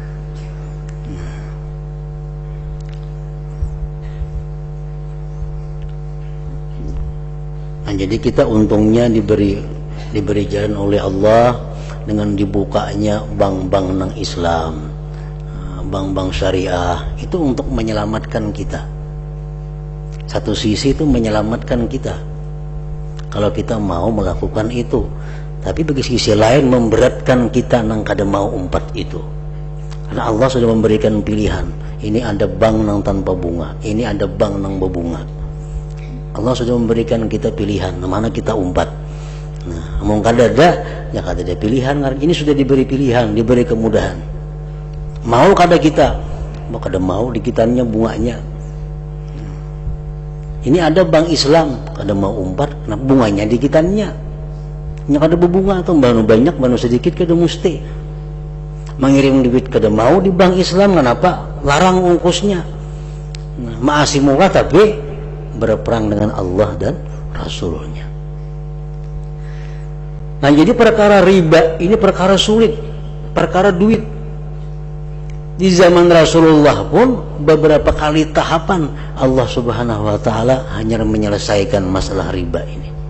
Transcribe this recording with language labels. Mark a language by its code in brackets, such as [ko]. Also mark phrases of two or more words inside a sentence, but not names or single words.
[bjn] Nah, jadi kita untungnya diberi jalan oleh Allah dengan dibukanya bank-bank nang Islam, bank-bank syariah, itu untuk menyelamatkan kita. Satu sisi itu menyelamatkan kita kalau kita mau melakukan itu, tapi bagi sisi lain memberatkan kita nang kada mau umpat itu. Karena Allah sudah memberikan pilihan, ini ada bank nang tanpa bunga, ini ada bank nang berbunga. Allah sudah memberikan kita pilihan, mana kita umpat. Nah, mau kada ada, ya kada ada pilihan. Ini sudah diberi pilihan, diberi kemudahan. Mau kada kita, mau kada mau dikitannya bunganya. Ini ada bank Islam, kada mau umpat, nah bunganya dikitannya. Nya kada berbunga atau banu banyak, banu sedikit kada mesti. Mengirim duit kada mau di bank Islam, kenapa? Larang ungkusnya. Nah, maasi murah tapi berperang dengan Allah dan Rasulnya. Nah, jadi perkara riba ini perkara sulit, perkara duit. Di zaman Rasulullah pun beberapa kali tahapan Allah [ar] Subhanahu wa taala [bjn] hanya menyelesaikan masalah riba ini.